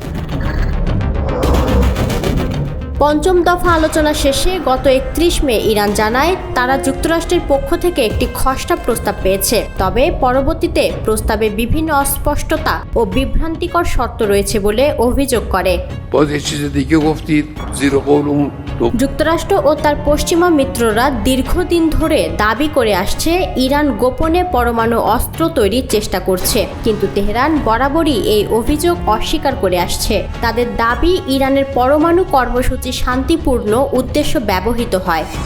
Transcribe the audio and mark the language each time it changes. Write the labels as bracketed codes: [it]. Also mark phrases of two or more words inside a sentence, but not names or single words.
[bn] পঞ্চম দফা আলোচনা শেষে গত 31 মে ইরান জানায় তারা যুক্তরাষ্ট্রের পক্ষ থেকে একটি খসড়া প্রস্তাব পেয়েছে, তবে পরবর্তীতে প্রস্তাবে বিভিন্ন অস্পষ্টতা ও বিভ্রান্তিকর শর্ত রয়েছে বলে অভিযোগ করে। [fa] باز یه چیز دیگه گفتید زیر قولمون [bn] যুক্তরাষ্ট্র ও তার পশ্চিমা মিত্ররা দীর্ঘদিন ধরে দাবি করে আসছে ইরান গোপনে পরমাণু অস্ত্র তৈরির চেষ্টা করছে, কিন্তু তেহরান বরাবরই এই অভিযোগ অস্বীকার করে আসছে। তাদের দাবি, ইরানের পরমাণু কর্মসূচি শান্তিপূর্ণ উদ্দেশ্য ব্যবহৃত হয়।